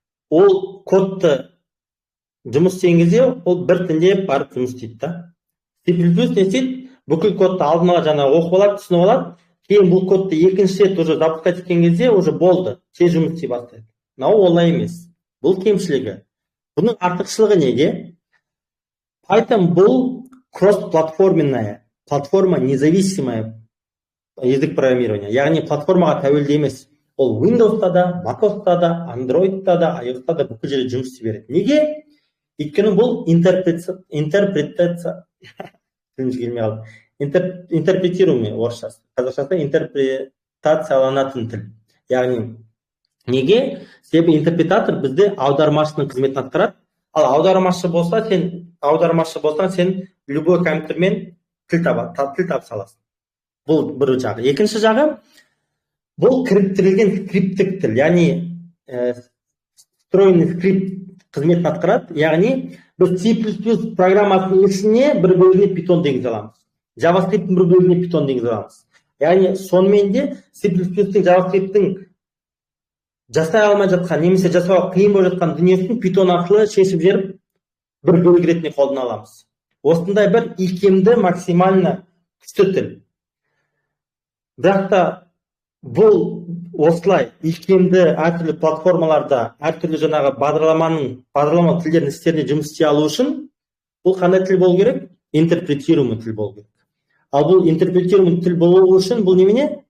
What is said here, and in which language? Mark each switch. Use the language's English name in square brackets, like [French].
[Kazakh] Ол кодты жұмыс істеген кезде ол бір тілде барып жұмыс істейді да. C++ не істейді? Бүкіл кодты алдын ала жаңа оқып алады, түсініп алады. Кейін бұл кодты екінші рет [Russian] уже запускать [Kazakh] еткен кезде уже болды, тез жұмыс істей бастайды. Мынау олай емес. Бұл кемшілігі. Бұның артықшылығы неде? [Russian] Python бұл кросс-платформенная, платформа независимая язык программирования. [Kazakh] Яғни платформаға тәуелді емес. Ол Windows'та да, macOS'та да, Android'та да, iOS'та да бүкіл жерде жұмыс істей береді. Неге? Өйткені бұл [Russian] интерпретируемый [Kazakh] орысшасы. Қазақшасы интерпретацияланатын тіл. Яғни неге? Себебі интерпретатор бізде аудармашының қызметін атқарады. Ал аудармашы болсаң, сен [Russian] любой [Kazakh] компьютермен тіл табыса аласың. Бұл бір жағы. Екінші жағы, бұл кіріктірілген скриптік тіл, яғни [Russian] встроенный [Kazakh] скрипт қызметін атқарады. Яғни біз C++ программасының ішіне бір бөлігіне Python дегіз аламыз. JavaScript-тің бір бөлігіне Python дегіз аламыз. Яғни сонымен де C++-тің JavaScript-тің жасай алмай жатқан, немесе жасауға қиын болып жатқан дүниесін Python арқылы шешіп жеріп бір бөлік ретінде қолдана аламыз. Осындай бір икемді [Russian] максимально [Kazakh] күшті тіл. Бірақ та бұл осылай икемді әртүрлі платформаларда, әртүрлі жаңағы бағдарлама тілдерінің істеріне жұмыс істей алу үшін бұл қандай тіл болу керек? [Russian] Интерпретируемый [Kazakh] тіл болу керек. Ал бұл интерпретируемый тіл болу үшін бұл немене?